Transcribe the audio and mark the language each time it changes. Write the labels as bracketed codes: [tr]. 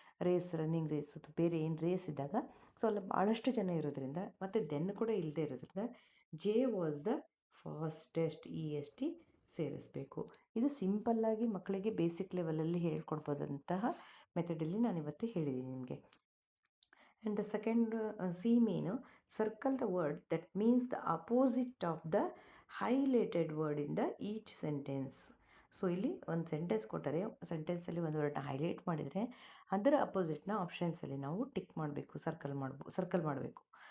[kn] Race, running race ಅಥವಾ ಬೇರೆ ಏನು ರೇಸ್ ಇದ್ದಾಗ ಸೊ ಅಲ್ಲಿ ಭಾಳಷ್ಟು ಜನ ಇರೋದ್ರಿಂದ ಮತ್ತು ದೆನ್ ಕೂಡ ಇಲ್ಲದೆ ಇರೋದ್ರಿಂದ [en] J was the fastest, [kn] E S T ಸೇರಿಸಬೇಕು. ಇದು ಸಿಂಪಲ್ಲಾಗಿ ಮಕ್ಕಳಿಗೆ ಬೇಸಿಕ್ ಲೆವೆಲಲ್ಲಿ ಹೇಳ್ಕೊಡ್ಬೋದಂತಹ ಮೆಥಡಲ್ಲಿ ನಾನು ಇವತ್ತು ಹೇಳಿದ್ದೀನಿ ನಿಮಗೆ. [en] And the second C main, circle the word that means the opposite of the highlighted word in the each sentence. [kn] So ಇಲ್ಲಿ ಒಂದು ಸೆಂಟೆನ್ಸ್ ಕೊಟ್ಟರೆ, ಸೆಂಟೆನ್ಸಲ್ಲಿ ಒಂದು ವರ್ಡ್ನ ಹೈಲೈಟ್ ಮಾಡಿದರೆ ಅದರ ಅಪೋಸಿಟ್ನ ಆಪ್ಷನ್ಸಲ್ಲಿ ನಾವು ಟಿಕ್ ಮಾಡಬೇಕು, ಸರ್ಕಲ್ ಮಾಡಬೇಕು.